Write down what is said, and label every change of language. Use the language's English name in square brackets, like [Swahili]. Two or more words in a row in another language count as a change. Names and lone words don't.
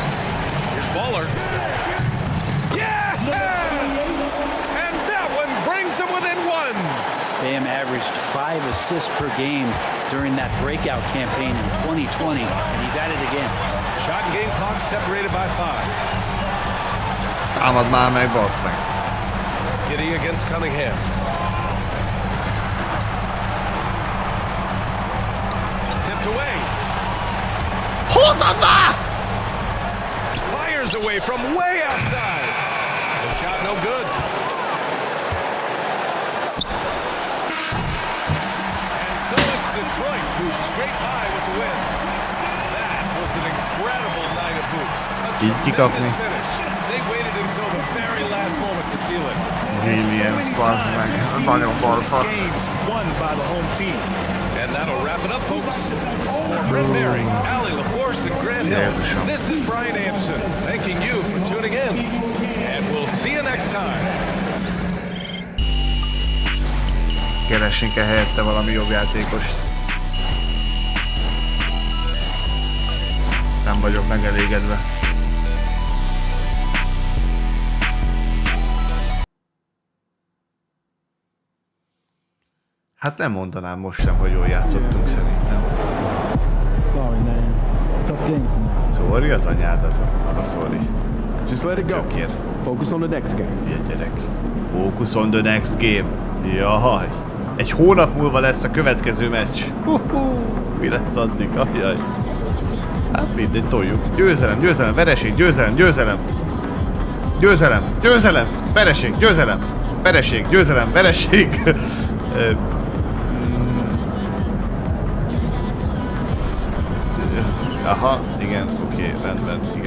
[English] Here's Baller. Yeah! And that one brings them within 1. Bam averaged 5 assists per game during that breakout campaign in 2020, and he's at it again. Shot and game clock separated by 5. [Hungarian] Támad már meg, bassz meg. [English] Giddey against Cunningham. Tipped away. [Hungarian] Hozzad már! [English] Fires away from way outside. The shot no good. Detroit, who scraped by with the win. That was an incredible night of hoops. A tremendous finish. They waited until the very last moment to seal it. Williams, [Hungarian] bazd meg. Nagyon balfasz. [English] Won by the home team. And that'll wrap it up, folks. For Brent Berry, Allie LaForce, and Grant Hill, this is Brian Anderson, thanking you for tuning in. And we'll see you next time. [Hungarian] Keresünk-e helyette valami jobb játékost? Nem vagyok megelégedve. Hát nem mondanám most sem, hogy jól játszottunk szerintem. [English] Sorry, man. Tough game tonight. [Hungarian] Sorry az anyád, az a sorry. [English] Just let it go. [Hungarian] Gyökér. [English] Focus on the next game. [Hungarian] Ilyen gyerek. [English] Focus on the next game. [Hungarian] Jaj. Egy hónap múlva lesz a következő meccs. Mi lesz addig? Ajaj. Hát mindegy, toljuk. Győzelem, győzelem, vereség, győzelem, győzelem. Győzelem, győzelem, vereség, győzelem. Vereség, győzelem, vereség. Aha, igen, oké, rendben, igen.